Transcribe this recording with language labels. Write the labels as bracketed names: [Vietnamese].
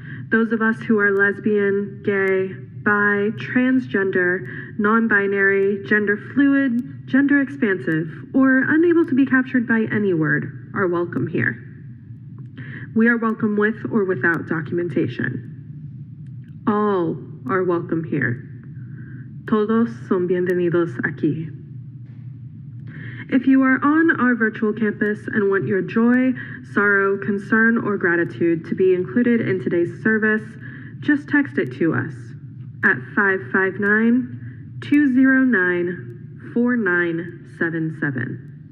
[English] Those of us who are lesbian, gay, bi, transgender, non-binary, gender fluid, gender expansive, or unable to be captured by any word are welcome here. We are welcome with or without documentation. All are welcome here. [Spanish] Todos son bienvenidos aquí. [English] If you are on our virtual campus and want your joy, sorrow, concern, or gratitude to be included in today's service, just text it to us at 559-209-4977.